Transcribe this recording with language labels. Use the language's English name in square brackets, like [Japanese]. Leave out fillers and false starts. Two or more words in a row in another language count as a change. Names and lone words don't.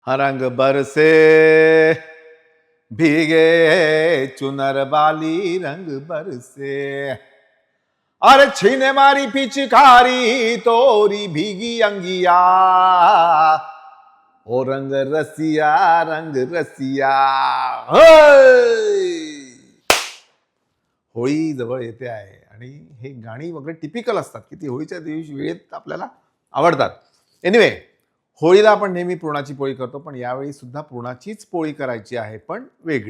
[Hindi] रंग बरसे भीगे चुनर बाली रंग बरसे। अरे छीने मारी पिचकारी तोरी भीगी अंगिया, ओ रंग रसिया रंग रसिया। [Marathi] होळी जवळ येते आहे आणि हे गाणी वगैरे टिपिकल असतात की ती होळीच्या दिवशी वेळेत आपल्याला आवडतात. एनिवे, होळीला आपण नेहमी पुरणाची पोळी करतो, पण यावेळी सुद्धा पुरणाचीच पोळी करायची आहे, पण वेगळी.